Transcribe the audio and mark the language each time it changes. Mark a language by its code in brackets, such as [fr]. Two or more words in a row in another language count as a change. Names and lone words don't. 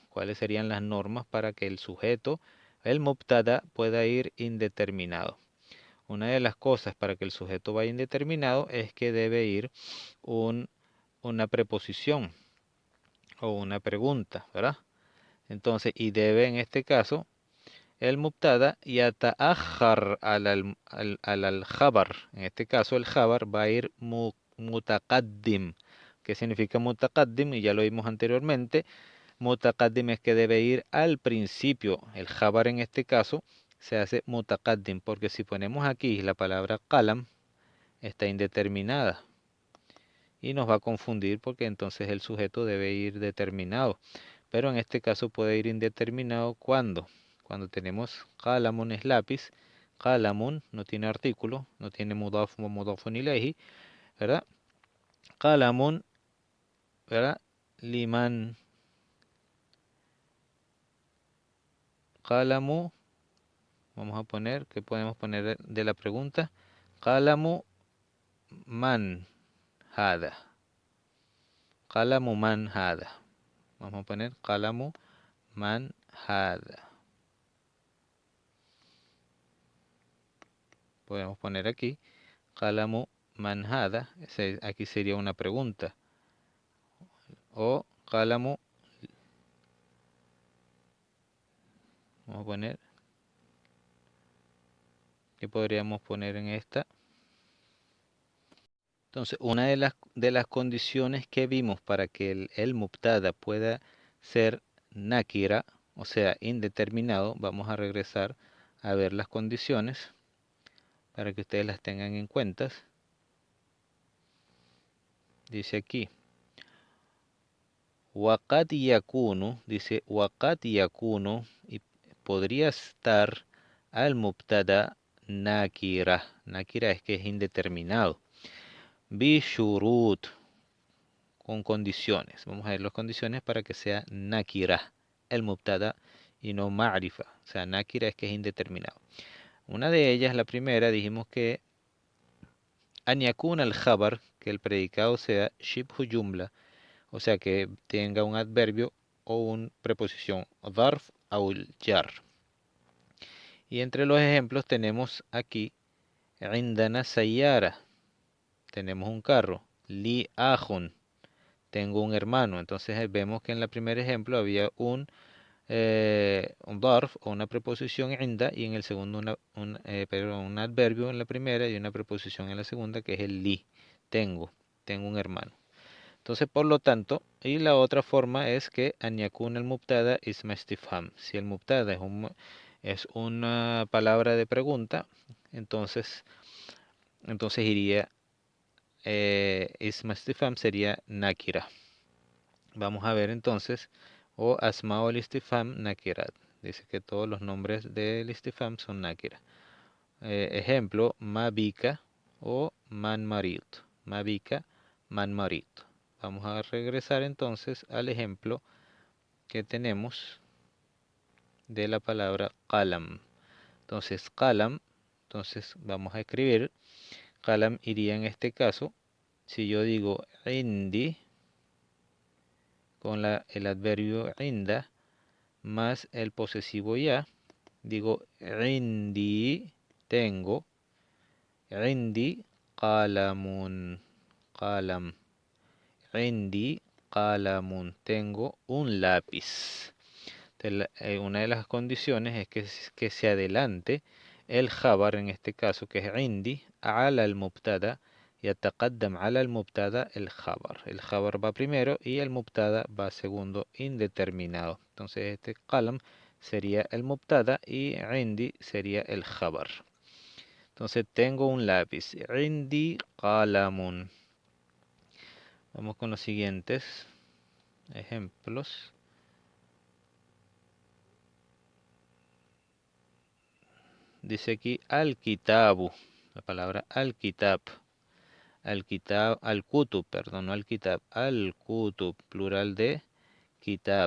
[es] ¿Cuáles serían las normas para que el sujeto, el mubtada, pueda ir indeterminado? Una de las cosas para que el sujeto vaya indeterminado es que debe ir una preposición o una pregunta, ¿verdad? Entonces, y debe en este caso el [ar] مبتدأ يتأخر الخبر. [es] En este caso el khabar va a ir mutaqaddim. ¿Qué significa mutaqaddim? Y ya lo vimos anteriormente. Mutaqaddim es que debe ir al principio. El khabar en este caso se hace mutaqaddim, porque si ponemos aquí la palabra qalam, está indeterminada y nos va a confundir porque entonces el sujeto debe ir determinado. Pero en este caso puede ir indeterminado cuando tenemos qalamun es lápiz, qalamun no tiene artículo, no tiene mudaf o [ar] مضاف إليه, [es] ¿verdad? Qalamun, ¿verdad? [ar] لمن قلم, [es] vamos a poner, ¿qué podemos poner de la pregunta? [ar] قلم من هذا. قلم من هذا. [es] Vamos a poner [ar] قلم من هذا. [es] Podemos poner aquí [ar] قلم من هذا. [es] Aquí sería una pregunta. O qalamu, vamos a poner, ¿qué podríamos poner en esta? Entonces, una de las condiciones que vimos para que el mubtada pueda ser nakira, o sea, indeterminado, vamos a regresar a ver las condiciones para que ustedes las tengan en cuenta. Dice aquí, [ar] وقد يكون, dice وقد يكون, [es] y podría estar [ar] المبتدأ نكرة. [es] Nakira es que es indeterminado. Bishurut, con condiciones. Vamos a ver las condiciones para que sea nakira, el mubtada, y no ma'rifa. O sea, nakira es que es indeterminado. Una de ellas, la primera, dijimos que [ar] أن يكون الخبر, [es] que el predicado sea [ar] شبه جملة, [es] o sea, que tenga un adverbio o una preposición, dharf o jar. Y entre los ejemplos tenemos aquí [ar] عندنا سيارة, [es] tenemos un carro, [ar] لي أخ, [es] tengo un hermano. Entonces vemos que en el primer ejemplo había un darf o una preposición inda, y en el segundo un adverbio en la primera y una preposición en la segunda, que es el li. Tengo un hermano. Entonces, por lo tanto, y la otra forma es que [ar] أن يكون [es] el [ar] مبتدأ اسم استفهام. [es] Si el mubtada es una palabra de pregunta, entonces iría [ar] اسم استفهام [es] sería nakira. Vamos a ver entonces, o [ar] أسماء الاستفهام نكرات. [es] Dice que todos los nombres del istifham son nakira. [ar] Ejemplo, mabika o من مريض. ما بك، من مريض. [es] Vamos a regresar entonces al ejemplo que tenemos de la palabra qalam. Entonces, qalam, entonces vamos a escribir. Qalam iría en este caso, si yo digo indi, con el adverbio inda, más el posesivo ya, digo indi, tengo, [ar] عندي قلم، قلم، عندي قلم. [es] Tengo un lápiz. Una de las condiciones es que se adelante el khabar, en este caso que es [ar] عندي, على المبتدا, يتقدم على المبتدا [es] el khabar. El khabar va primero y el mubtada va segundo, indeterminado. Entonces este qalam sería el mubtada y عندي sería el khabar. Entonces tengo un lápiz. [ar] عندي قلم. [es] Vamos con los siguientes ejemplos. Dice aquí al-kitabu, la palabra al-kitab. [ar] الكتاب، الكتب, [es] perdón, no [ar] الكتاب، الكتب, [es] plural de kitab.